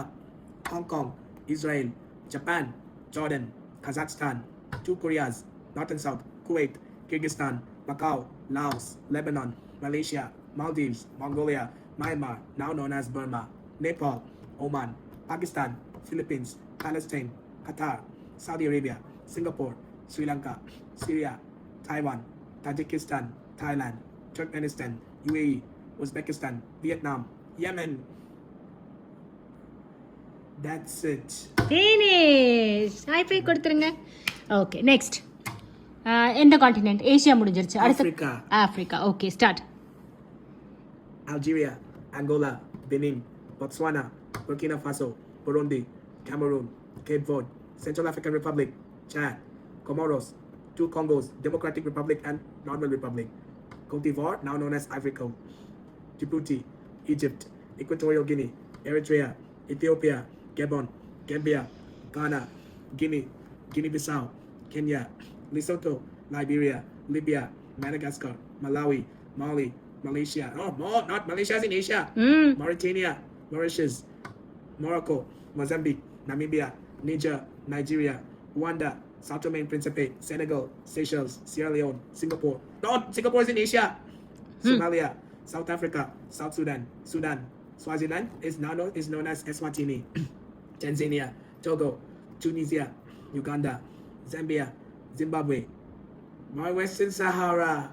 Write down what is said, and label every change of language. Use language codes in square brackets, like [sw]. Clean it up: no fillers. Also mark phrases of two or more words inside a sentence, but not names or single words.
[en] Hong Kong, Israel, Japan, Jordan, Kazakhstan, 2 Koreas, North and South, Kuwait, Kyrgyzstan, Macau, Laos, Lebanon, Malaysia, Maldives, Mongolia, Myanmar, now known as Burma, Nepal, Oman, Pakistan, Philippines, Palestine, Qatar, Saudi Arabia, Singapore, Sri Lanka, Syria, Taiwan, Tajikistan, Thailand, Turkmenistan, UAE, Uzbekistan, Vietnam, Yemen. That's it. Finish. High five கொடுத்துருங்க. Okay, next. [ta] எந்த கான்டினென்ட்? ஏசியா முடிஞ்சிருச்சு. அடுத்து Africa. ஆப்பிரிக்கா. [en] okay, start. Algeria, Angola, Benin, Botswana, Burkina Faso, Burundi, Cameroon, Cape Verde, Central African Republic, Chad, Comoros, 2 Congos, Democratic Republic and Normal Republic, Cote d'Ivoire, now known as Ivory Coast, Djibouti, Egypt, Equatorial Guinea, Eritrea, Ethiopia, Gabon, Gambia, Ghana, Guinea, Guinea-Bissau, Kenya, Lesotho, Liberia, Libya, Madagascar, Malawi, Mali, Malaysia. Oh, not Malaysia's in Asia. Mauritania, Mauritius, Morocco, Mozambique, Namibia, Niger, Nigeria, Rwanda, Sao Tome and Principe, Senegal, Seychelles, Sierra Leone, Singapore. No, Singapore is in Asia. Somalia, South Africa, South Sudan, Sudan, Swaziland is known as Eswatini. Tanzania, Togo, Tunisia, Uganda, Zambia, Zimbabwe, my Western Sahara.